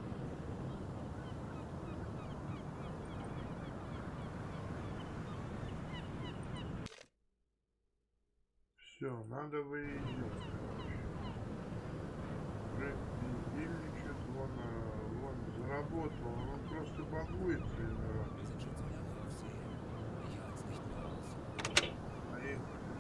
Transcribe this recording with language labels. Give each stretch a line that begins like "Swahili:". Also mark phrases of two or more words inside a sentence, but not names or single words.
Russian: Все, надо выезжать. Уже бездельничает, вон заработал, он просто багуется иной раз.
German: Wir sind schon so lange auf See. Ich halte es nicht mehr aus.
Russian: Поехали.